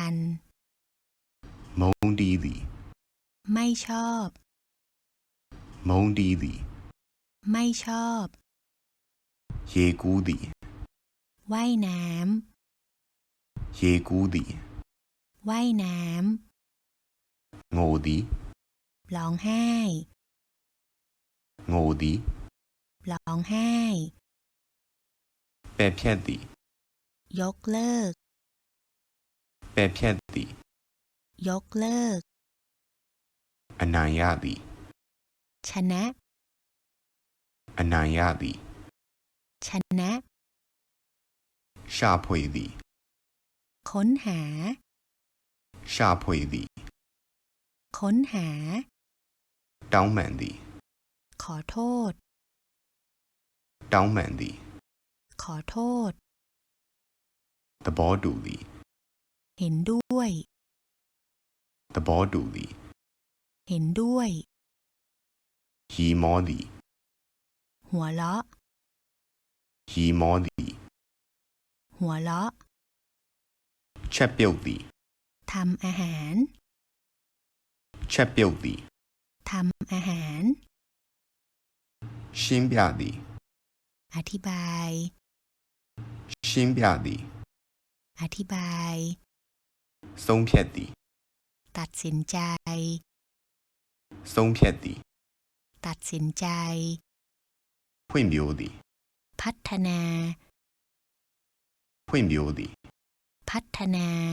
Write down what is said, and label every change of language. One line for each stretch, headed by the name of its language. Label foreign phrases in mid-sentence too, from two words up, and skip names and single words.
Burmese: မုန်းတီးသည်
Thai: ไม่ชอบ
Burmese: မုန်းတီးသည်
Thai: ไม่ชอบ
Burmese: ရေကူးသည်
Thai: ว่ายน้
Burmese: ရေကူးသည်
Thai: ำ ว่ายน้
Burmese: ငိုသည်
Thai: ำ ร้องไห้
Burmese: ငိုသည်
Thai: ร้องไห้
Burmese: ပယ်ဖြတ်သည်
Thai: ยกเลิก
Burmese: ပယ်ဖြတ်သည်
Thai: ยกเลิก
Burmese: အနိုင်ရသည်
Thai: ชนะ
Burmese: အနိုင်ရသည်
Thai: ชนะ
Burmese: ရှာဖွေသည်
Thai: ค้นหา
Burmese: ရှာဖွေသည်
Thai: ค้นหา
Burmese: တောင်းပန်သည်
Thai: ขอโทษ
Burmese: တောင်းပန်သည်
Thai: ขอโทษ
Burmese: သဘောတူသည်
Thai: เห็นด้วย
Burmese: သဘောတူသည်
Thai: เห็นด้วย
Burmese: ရီမောသည်
Thai: หัวเราะ
Burmese: ရီမောသည်
Thai: หัวเราะ
Burmese: ချက်ပြုတ်သည်
Thai: ทำอาหาร
Burmese: ချက်ပြုတ်သည်
Thai: ทำอาหาร
Burmese: ရှင်းပြသည်
Thai: อธิบาย
Burmese: ရှင်းပြသည်
Thai: อธิบาย
Burmese: ဆုံးဖြတ်သည်
Thai: ตัดสินใจ
Burmese: ဆုံးဖြတ်သည်
Thai: ตัดสินใจ
Burmese: ဖွင့်ပြိုးသည်
Thai: พัฒนา
Burmese: ဖွင့်ပြိုးသည်
Thai: พัฒนา